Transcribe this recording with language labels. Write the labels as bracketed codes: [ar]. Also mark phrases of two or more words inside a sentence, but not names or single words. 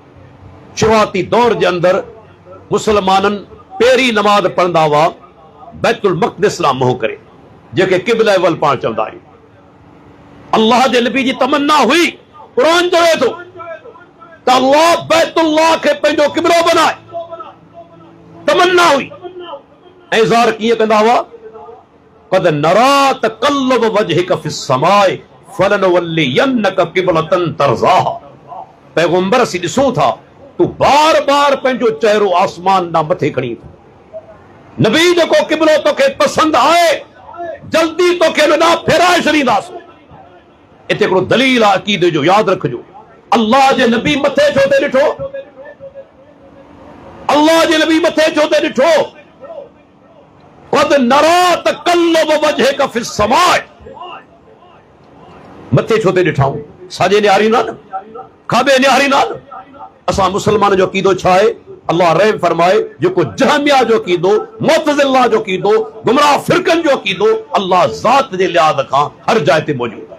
[sd] शुरूआती दौर जे अंदरि मुसलमाननि पहिरीं नमाज़ पढ़ंदा हुआ बैतुल मक़दिस लाइ मुंहुं करे, जेके क़िबला वल पाण चवंदा आहियूं। अल्लाह जे नबी जी तमन्ना हुई, क़ुरान चवे थो त अल्लाह बैतुल्लाह खे पंहिंजो क़िबलो बनाए, तमन्ना हुई। ऐं ज़ाहिर कीअं कंदा हुआ? [ar] قد نرى تقلب وجهك في السماء فلنولينك قبلة ترضاها. [sd] पैगंबर असीं ॾिसूं था तूं बार बार पंहिंजो चहिरो आसमान ॾांहुं मथे खणी थो। नबी जेको क़िबलो तोखे पसंदि आहे, जल्दी तोखे ॾांहुं फेराए छॾींदासीं। हिते हिकिड़ो दलील आहे अक़ीदे जो, यादि रखिजो। अल्लाह जे नबी मथे छो ते ॾिठो? अल्लाह जे नबी मथे छो ते ॾिठो? [ar] قد نرى تقلب وجهك في السماء. [sd] मथे छो ते ॾिठाऊं? साॼे निहारींदा न, खाॿे निहारींदा न। असां मुसलमान जो अक़ीदो छा आहे? अल्लाह रहम फरमाए, जेको जहमिया जो अक़ीदो, मुअतज़िला जो अक़ीदो, गुमराह फ़िरक़नि जो अक़ीदो, अल्लाह ज़ात जे लिहाज़ खां हर जाइ ते मौजूद आहे।